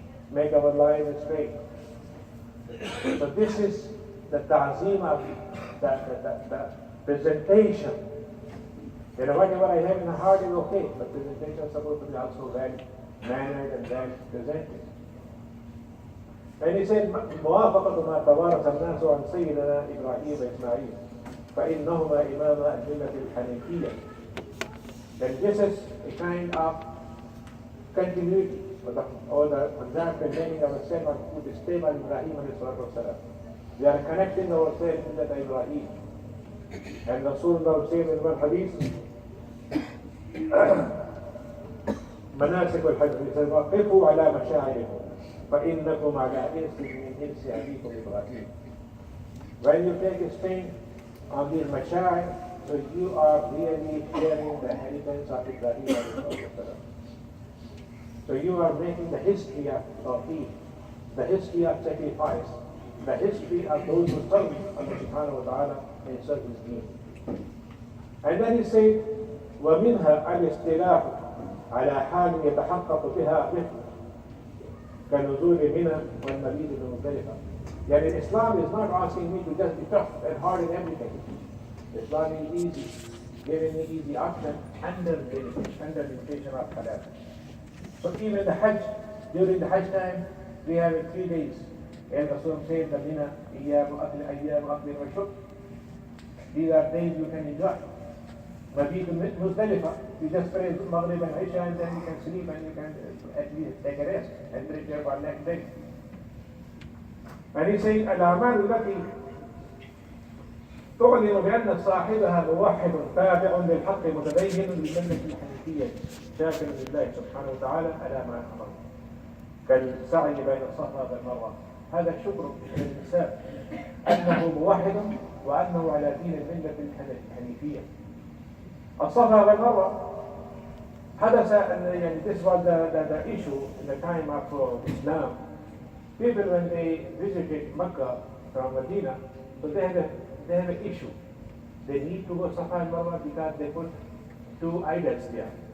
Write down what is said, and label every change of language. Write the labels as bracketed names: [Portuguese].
[English] Make our lives straight. So this is the ta'zeem of the presentation. You know, whatever I have in the heart is okay, but presentation is supposed to be also well mannered and well presented. And he said, [Arabic] موافقة ما توارث الناس عن سيدنا إبراهيم وإسماعيل فإنهما إماما الملة الحنيفية. [English] Then this is a kind of continuity, or the example meaning of ourselves with the same of Ibrahim alayhi salatu wasalam. We are connecting ourselves with that Ibrahim. And Rasulullah said in one hadith, [Arabic] مناسك الحج, [English] he said, [Arabic] وقفوا على مشاعركم فإنكم على إرث من إرث أبيكم إبراهيم. [English] When you take a stand on these masha'ir, so you are really sharing the inheritance of Ibrahim alayhi salam. So you are making the history of Tawheed, the history of sacrifice, the history of those who serve Allah subhanahu wa ta'ala and serve His deen. And then he said, [Arabic] ومنها الاستلاح على حال يتحقق بها مثل كنزول منى والمبيت بمزدلفة. [English] Yani Islam is not asking me to just be tough and hard in everything. Islam is easy, giving me easy option under limitation of halal. So even the Hajj, during the Hajj time, we have 3 days. And Rasul said, the Mina, Iyam, Aqli, wa Shuk. These are days you can enjoy. Mabit Muzdalifa, you just pray Maghrib and Isha and then you can sleep and you can at least take a rest and prepare for next day. And he said, [Arabic] الأعمال التي تعلن بأن صاحبها موحد تابع للحق متدين للملة الحنيفية شاكر لله سبحانه وتعالى على ما أمر كالسعي بين الصفا والمروة. هذا الشكر للإنسان أنه موحد وأنه على دين الملة الحنيفية. [English] الصفا والمروة حدث أن this was the issue in the time of Islam. People when they visited Mecca from Medina, so they have an issue. They need to go Safa and Marwa because they put 2 idols there.